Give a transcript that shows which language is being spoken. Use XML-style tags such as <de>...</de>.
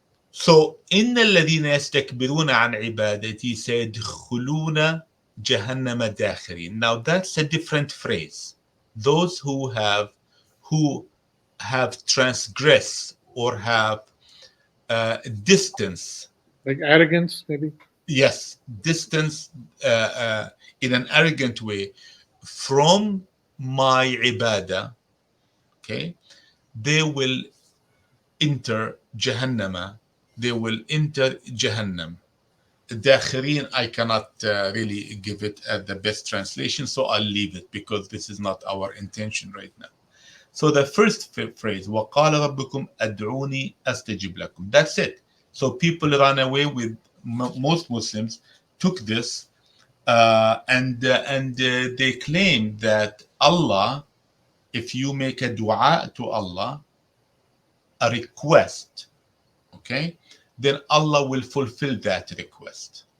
<en>So</en> <ar>إن الذين يستكبرون عن عبادتي سيدخلون جهنم داخرين.</ar> <en>Now that's a different phrase. Those who have transgressed or have distance. Like arrogance, maybe. Yes, distance in an arrogant way from my ibadah. Okay, they will enter Jahannama. They will enter Jahannam. Dakhirin, I cannot really give it the best translation, so I'll leave it because this is not our intention right now. So the first phrase,</en> <ar>وَقَالَ رَبُّكُمْ أَدْعُونِي أَسْتَجِبْ لَكُمْ.</ar> <en>That's it. So people ran away with, most Muslims took this and they claim that Allah, if you make a dua to Allah, a request, okay, then Allah will fulfill that request.</en>